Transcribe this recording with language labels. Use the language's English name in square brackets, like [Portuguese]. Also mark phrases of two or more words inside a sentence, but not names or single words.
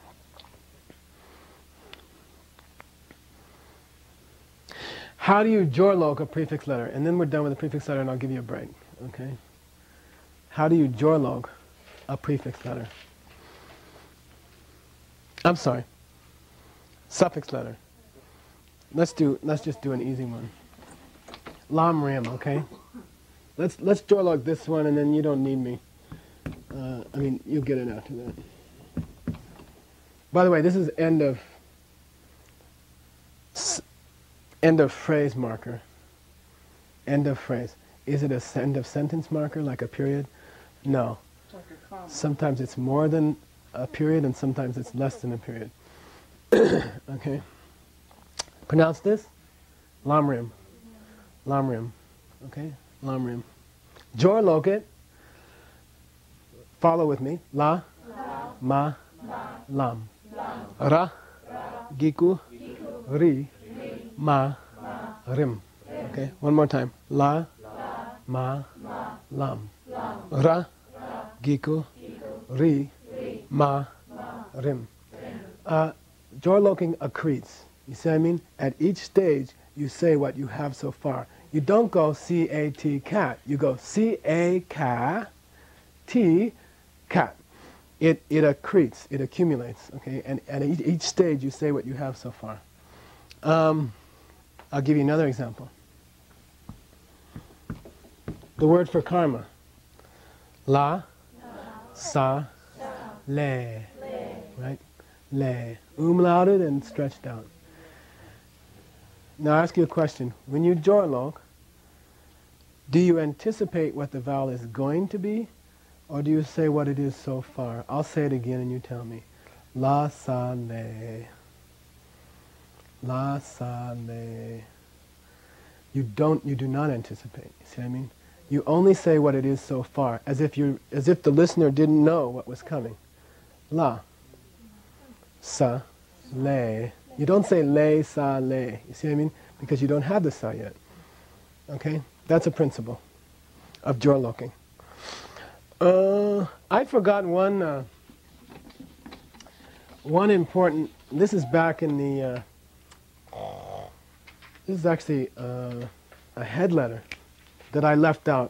[English] How do you jorlok a prefix letter? And then we're done with the prefix letter and I'll give you a break. Okay? How do you jorlok a prefix letter? I'm sorry. Suffix letter. Let's just do an easy one. Lam rim, okay? Let's jorlok this one and then you don't need me. I mean, you'll get it after that. By the way, this is end of phrase marker. End of phrase. Is it a end of sentence marker, like a period? No. It's like a comma. Sometimes it's more than a period and sometimes it's less than a period. Okay? Pronounce this? Lamrim. Lamrim. Okay? Lamrim. Jorlok it. Follow with me. [Tibetan] La. Ma. Lam. Ra. Giku. Ri. Ma, rim. [English] Okay, one more time. [Tibetan] La, ma, lam. Ra, giku, ri, ma, rim. [English] Jorloking accretes. You see what I mean? At each stage, you say what you have so far. You don't go C-A-T, cat. You go C-A-Ca, T, cat. It accretes, it accumulates. Okay, and at each stage, you say what you have so far. I'll give you another example. The word for karma. [Tibetan] La, sa, le. Right? [English] Le. Umlauted and stretched out. Now I ask you a question. When you jorlok, do you anticipate what the vowel is going to be? Or do you say what it is so far? I'll say it again and you tell me. [Tibetan] La sa le. La sa le. [English] You do not anticipate. You see what I mean? You only say what it is so far, as if the listener didn't know what was coming. [Tibetan] La. Sa. Le. [English] You don't say le, sa, le. You see what I mean? Because you don't have the sa yet. Okay? That's a principle of jor-loking. I forgot one important, this is back in the, this is actually a head letter that I left out.